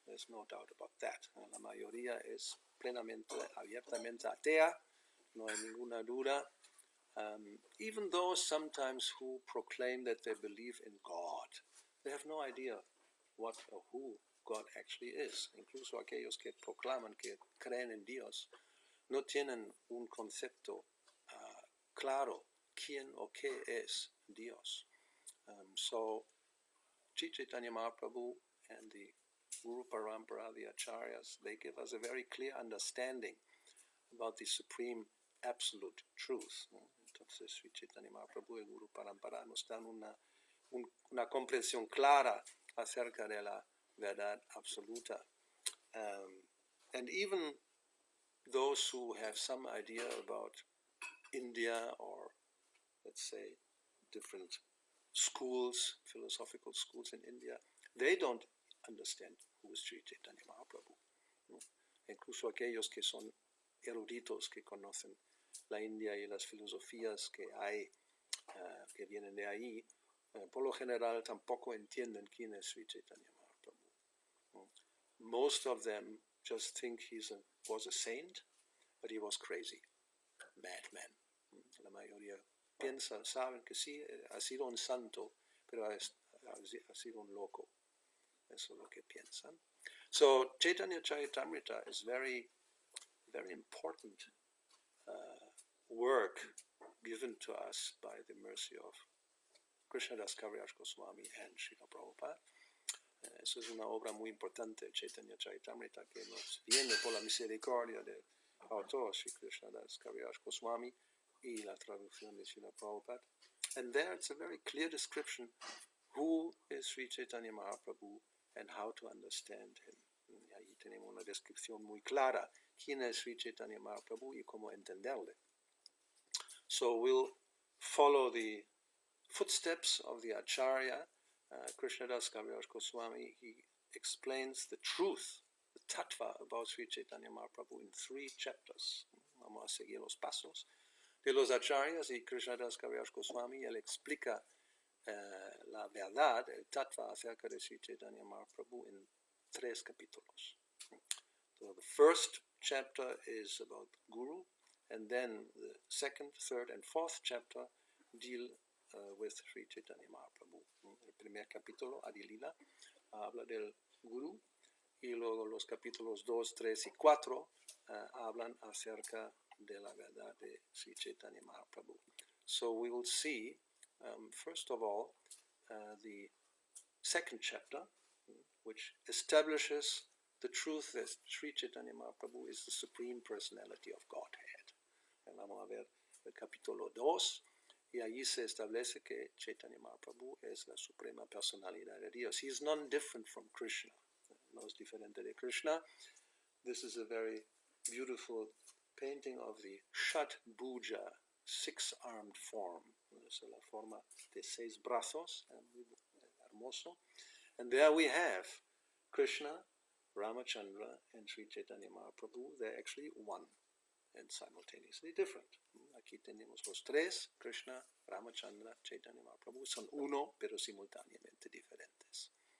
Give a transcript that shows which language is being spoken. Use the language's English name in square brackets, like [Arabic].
[English] There's no doubt about that. [Spanish] La mayoría es plenamente, abiertamente atea, no hay ninguna duda, [English] even those sometimes who proclaim that they believe in God. They have no idea what or who God actually is. [Spanish] Incluso aquellos que proclaman que creen en Dios no tienen un concepto claro quién o qué es Dios. [English] So Sri Chaitanya Mahaprabhu and the Guru Parampara, the Acharyas, they give us a very clear understanding about the supreme absolute truth. [Spanish] Entonces Sri Chaitanya Mahaprabhu y el Guru Parampara nos dan una comprensión clara acerca de la verdad absoluta. [English] And even those who have some idea about India or, let's say, different schools, philosophical schools in India, they don't understand who is Sri Chaitanya Mahaprabhu. [Spanish] Incluso aquellos que son eruditos, que conocen la India y las filosofías que hay, que vienen de ahí, por lo general tampoco entienden quién es Sri Chaitanya Mahaprabhu. [English] Most of them just think he was a saint, but he was crazy, madman. [Spanish] La mayoría saben que sí, ha sido un santo, pero ha sido un loco. Eso es lo que piensan. [English] So Chaitanya Charitamrita is very, very important work given to us by the mercy of Krishnadas Kaviraj Goswami and Srila Prabhupada. [Spanish] Eso es una obra muy importante, Chaitanya Charitamrita, que nos viene por la misericordia del autor, Sri Krishnadas Kaviraj Goswami, y la traducción de Srila Prabhupada. [English] And there it's a very clear description who is Sri Chaitanya Mahaprabhu and how to understand him. [Spanish] Y ahí tenemos una descripción muy clara quién es Sri Chaitanya Mahaprabhu y cómo entenderle. [English] So we'll follow the footsteps of the Acharya, Krishnadas Kaviraj Goswami. He explains the truth, the tattva about Sri Chaitanya Mahaprabhu in 3 chapters. [Spanish] Vamos a seguir los pasos de los Acharyas y Krishnadas Kaviraj Goswami. Él explica la verdad, el tattva acerca de Sri Chaitanya Mahaprabhu en 3 capítulos. [English] So the first chapter is about Guru, and then the 2nd, 3rd, and 4th chapter deal with Sri Chaitanya Mahaprabhu. [Spanish] El primer capítulo, Adilila, habla del Guru, y luego los capítulos 2, 3 y 4 hablan acerca de la verdad de Sri Chaitanya Mahaprabhu. [English] So we will see, first of all, the 2nd chapter, which establishes the truth that Sri Chaitanya Mahaprabhu is the Supreme Personality of Godhead. [Spanish] Vamos a ver el capítulo 2, y allí se establece que Chaitanya Mahaprabhu es la Suprema Personalidad de Dios. [English] He is none different from Krishna. [Spanish] No es diferente de Krishna. [English] This is a very beautiful painting of the Shat Bhuja, 6-armed form. [Spanish] Es la forma de 6 brazos, muy hermoso. [English] And there we have Krishna, Ramachandra, and Sri Chaitanya Mahaprabhu. They're actually one and simultaneously different. [Spanish] Aquí tenemos los 3, Krishna, Ramachandra, Chaitanya Mahaprabhu. Son uno, pero simultáneamente diferentes.